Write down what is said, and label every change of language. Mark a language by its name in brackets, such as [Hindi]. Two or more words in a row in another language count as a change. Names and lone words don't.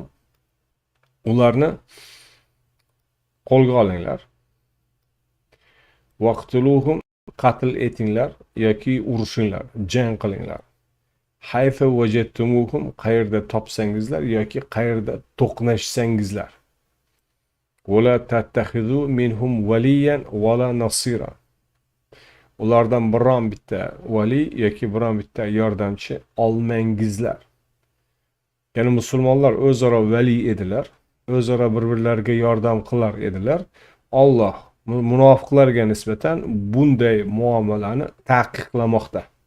[Uzbek] Ularni qo'lga olinglar. Waqtuluhum, qatl etinglar yoki urushinglar, jang qilinglar. [Arabic] حيث وجدتموهم, [Uzbek] qayerda topsangizlar yoki qayerda to'qnashsangizlar. [Arabic] ولا تتخذوا منهم وليا ولا نصيرا. [Uzbek] Ulardan biron bitta vali yoki biron bitta yordamchi olmangizlar. Ya'ni musulmonlar o'zaro vali edilar, o'zaro bir-birlariga yordam qilar edilar. Alloh munofiqlarga nisbatan bunday muomalani taqiqlamoqda.